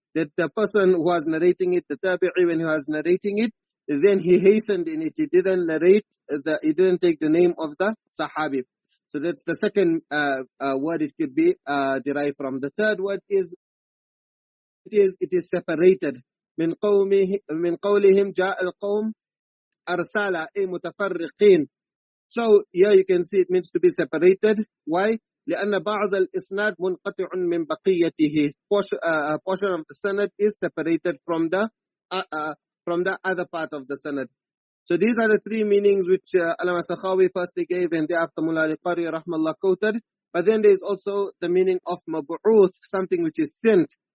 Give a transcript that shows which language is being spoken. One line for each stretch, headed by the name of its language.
English: That the person who was narrating it, the tabi'i, when he was narrating it, then he hastened in it. He didn't he didn't take the name of the sahabi. So that's the second word it could be derived from. The third word is it is separated.
Arabic: من قولهم جاء القوم أرسالا أي متفرقين.
English: So here you can see it means to be separated. Why?
Arabic: لأن بعض الإسناد منقطع من بقيته.
English: Portion of the sanad is separated from the other part of the sanad. So these are the three meanings which Allama Sakhawi firstly gave, and thereafter Mullah al-Qari rahmallah quoted. But then there is also the meaning of mab'uth, something which is sent.